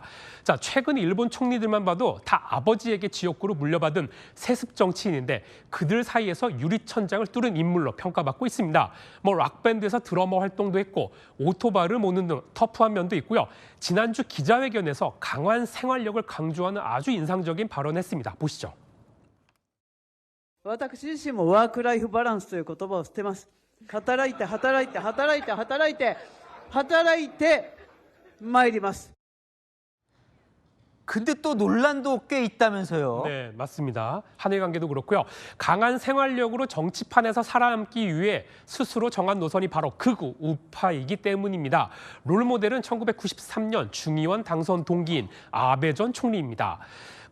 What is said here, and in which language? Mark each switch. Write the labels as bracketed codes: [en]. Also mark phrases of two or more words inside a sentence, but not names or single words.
[ko] 자, 최근 일본 총리들만 봐도 다 아버지에게 지역구로 물려받은 세습 정치인인데 그들 사이에서 유리천장을 뚫은 인물로 평가받고 있습니다. 락밴드에서 드러머 활동도 했고 오토바를 모는 등 터프한 면도 있고요. 지난주 기자회견에서 강한 생활력을 강조하는 아주 인상적인 발언을 했습니다. 보시죠. [ja] 私自身もワークライフバランスという言葉を捨てます。働いて働いて働いて働いて働いて参ります。 [ko] 근데 또 논란도 꽤 있다면서요. 네, 맞습니다. 한일 관계도 그렇고요. 강한 생활력으로 정치판에서 살아남기 위해 스스로 정한 노선이 바로 극우 우파이기 때문입니다. 롤모델은 1993년 중의원 당선 동기인 아베 전 총리입니다.